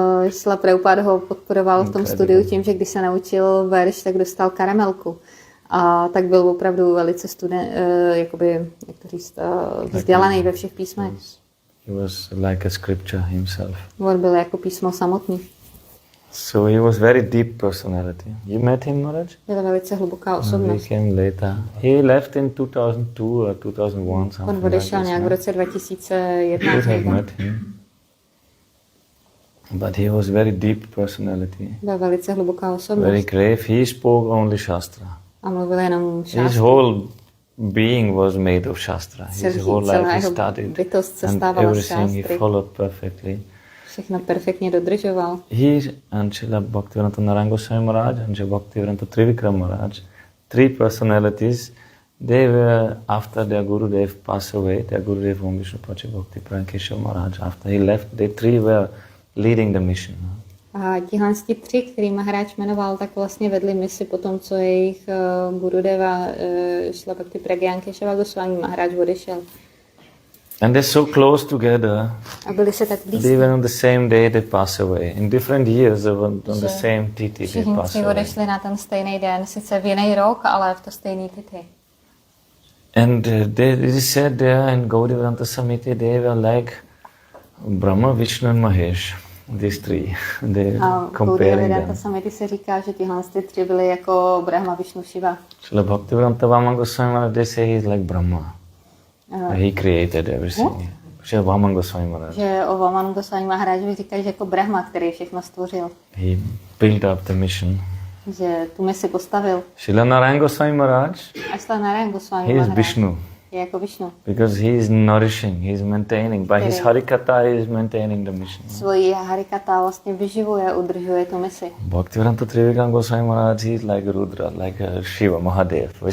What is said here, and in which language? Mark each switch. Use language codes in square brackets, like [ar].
[cs] Srila Prabhupada ho podporoval v tom studiu tím, že když se naučil verš, tak dostal karamelku. A tak byl opravdu velice jakoby, jak to říct, vzdělaný ve všech písmech. [en] He was like a scripture himself. [cs] On byl jako písmo samotný. [en] So he was very deep personality. You met him, Maharaj? [cs] Byla velice hluboká osobnost. [en] He came later. He left in 2002 or 2001, something. [cs] On odešel nějak v roce 2001. [en] You have met him. But he was very deep personality. [cs] Byla velice hluboká osobnost. [en] Very grave. He spoke only Shastra. [cs] A mluvil jenom šástry. [en] His whole being was made of Shastra. His whole life he studied and everything he followed perfectly. [cs] všechno perfektně dodržoval. [en] He and Srila Bhaktivedānta Nārāyaṇa Gosvāmī Maharaj and Srila Bhaktivedānta Trivikram Maharaj, three personalities, they were, after their Gurudev passed away, their Gurudev Om Vishnu Pacha Bhakti Prankeshwar Maharaj, after he left, they three were leading the mission. [cs] A tihle tři, který Mahāráj jmenoval, tak vlastně vedli misi po tom, co jejich Gurudeva Srila Bhakti Pragyānkeshava Gosvāmī Mahārāj odešel. [en] And they're so close together. [cs] A byli se tak blízko. [en] Even on the same day they pass away. In different years, on the same titi they pass [cs] všichni [en] away. [cs] odešli na ten stejný den, sice v jiný rok, ale v to stejný titi. [en] And they said there in Gaudiya Samiti, they were like Brahma, Vishnu and Mahesh. These three, they comparing them. [cs] Samiti se říká, že tyhle tři byly jako Brahma, Vishnu, Shiva. [en] Srila Bhaktivedānta Vāmana Gosvāmī Maharaj, they say he's like Brahma. He created everything. Srila Vāmana Gosvāmī Maharaj. [cs] Že o Vāmana Gosvāmí Mahārájovi říkají, že jako Brahma, který všechno stvořil. [en] He built up the mission. [cs] Že tu misi postavil. [en] Srila Nārāyaṇa Gosvāmī Maharaj, [cs] a Srila Nārāyaṇa Gosvāmī [en] he is Vishnu. [cs] Je jako Vishnu. [en] Because he is nourishing, he is maintaining. By his harikatha, he is maintaining the mission. [cs] Svoji harikatha vlastně vyživuje, udržuje tu misi. [en] Bhaktivedānta Trivikram Gosvāmī Maharaj, he is like Rudra, like Shiva, Mahadev.